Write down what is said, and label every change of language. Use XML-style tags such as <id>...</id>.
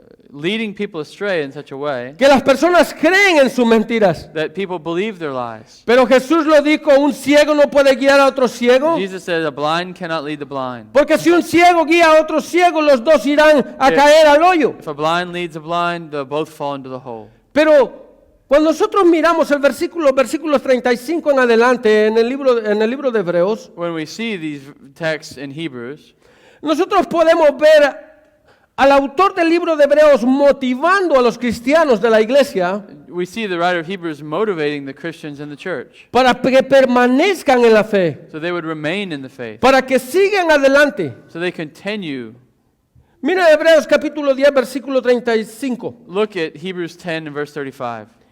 <en>Leading people astray in such a way</en> <es>que las personas creen en sus mentiras.</es> <en>that people believe their lies.</en> <es>Pero Jesús lo dijo, un ciego no puede guiar a otro ciego.</es> <en>Jesus said a blind cannot lead the blind.</en> <es>Porque si un ciego guía a otro ciego, los dos irán a caer al hoyo.</es> <en>If a blind leads a blind, they'll both fall into the hole.</en> <es>Pero cuando nosotros miramos el versículos 35 en adelante en el libro de Hebreos,</es> <en>When we see these texts in Hebrews,</en> <es>nosotros podemos ver al autor del libro de Hebreos motivando a los cristianos de la iglesia</es> <en>we see the writer of Hebrews motivating the Christians in the church</en> <es>para que permanezcan en la fe,</es> <en>so they would remain in the faith,</en> <es>para que sigan adelante.</es> <en>so they continue.</en> <es>Mira Hebreos capítulo 10, versículo 35.</es> <en>Look at Hebrews 10 and verse 35.</en>